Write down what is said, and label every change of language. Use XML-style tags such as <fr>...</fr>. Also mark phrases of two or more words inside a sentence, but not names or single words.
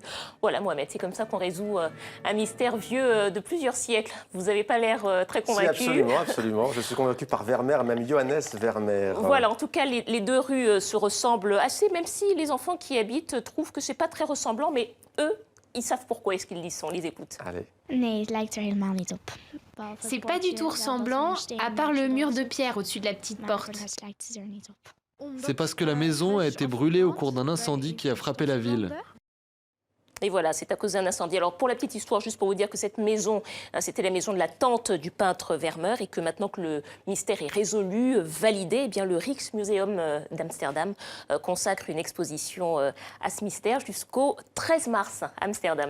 <fr>Voilà, Mohamed, c'est comme ça qu'on résout un mystère vieux de plusieurs siècles. Vous n'avez pas l'air très convaincu. Si, absolument, absolument. Je suis convaincu par Vermeer, même Johannes Vermeer. Voilà, en tout cas, les deux rues se ressemblent assez, même si les enfants qui y habitent trouvent que c'est pas très ressemblant, mais eux, ils savent pourquoi est-ce qu'ils disent ça. On les écoute. Allez.</fr> <nl>Nee, het lijkt er helemaal niet op.</nl> <fr>C'est pas du tout ressemblant, à part le mur de pierre au-dessus de la petite</fr> <nl>Maar</nl> <fr>porte.</fr> <nl>voor de rest lijkt het er niet op.</nl> <fr>C'est parce que la maison a été brûlée au cours d'un incendie qui a frappé la ville. Et voilà, c'est à cause d'un incendie. Alors pour la petite histoire, juste pour vous dire que cette maison, c'était la maison de la tante du peintre Vermeer et que maintenant que le mystère est résolu, validé, eh bien le Rijksmuseum d'Amsterdam consacre une exposition à ce mystère jusqu'au 13 mars à Amsterdam.</fr>